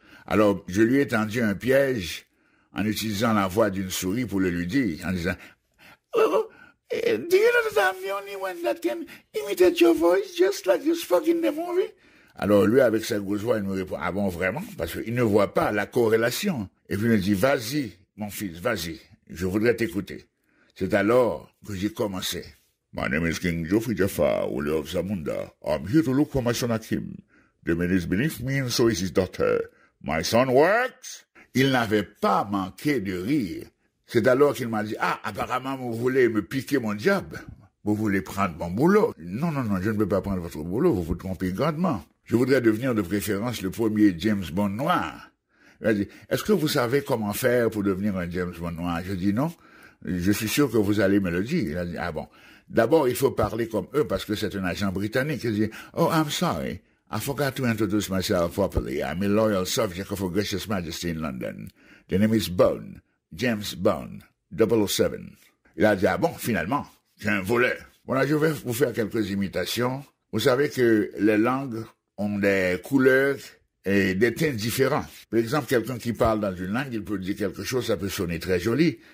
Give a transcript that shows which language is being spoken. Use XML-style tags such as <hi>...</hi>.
<fr>Alors je lui ai tendu un piège en utilisant la voix d'une souris pour le lui dire, en disant,</fr> <en>oh, do you know that I'm the only one that can imitate your voice just like you spoke in the movie?</en> <fr>Alors lui, avec sa grosse voix, il me répond, ah bon, vraiment? Parce qu'il ne voit pas la corrélation. Et puis il me dit, vas-y, mon fils, vas-y, je voudrais t'écouter. C'est alors que j'ai commencé.</fr> <en>My name is King Geoffrey Jafar, ruler of Zamunda. I'm here to look for my son Hakim. The man is beneath me and so is his daughter. My son works.</en> <fr>Il n'avait pas manqué de rire. C'est alors qu'il m'a dit, ah, apparemment, vous voulez me piquer mon job. Vous voulez prendre mon boulot. Non, je ne peux pas prendre votre boulot, vous vous trompez grandement. Je voudrais devenir de préférence le premier James Bond noir. Il a dit, est-ce que vous savez comment faire pour devenir un James Bond noir? Je dis non. Je suis sûr que vous allez me le dire. Il a dit, ah bon. D'abord, il faut parler comme eux parce que c'est un agent britannique. Il dit,</fr> <en>oh, I'm sorry. I forgot to introduce myself properly. I'm a loyal subject of Her Gracious Majesty in London. The name is Bond. James Bond. 007.</en> <fr>Il a dit, ah bon, finalement, j'ai un voleur. Voilà, je vais vous faire quelques imitations. Vous savez que les langues ont des couleurs et des teintes différents. Par exemple, quelqu'un qui parle dans une langue, il peut dire quelque chose, ça peut sonner très joli.</fr>